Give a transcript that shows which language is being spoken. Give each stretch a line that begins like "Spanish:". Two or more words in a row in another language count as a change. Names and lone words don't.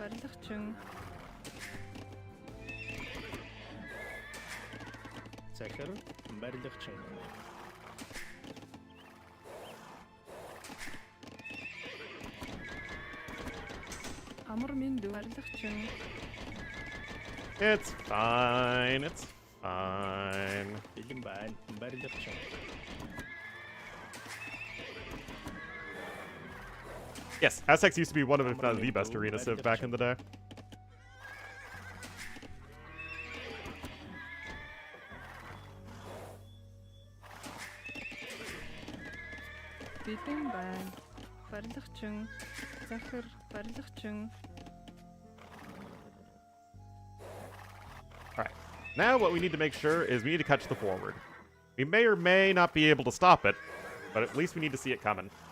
Mongolian: Барилгачин. Захир барилгачин. Амар минь барилгачин.
English: It's fine, it's fine.
Mongolian: Бэлэн байна. Барилгачин.
English: Yes, Aztecs used to be one of, if not the best arena civ back in the day.
Mongolian: Бэлэн байна. Барилгачин. Захир барилгачин.
English: Alright, now what we need to make sure is we need to catch the forward. We may or may not be able to stop it, but at least we need to see it coming.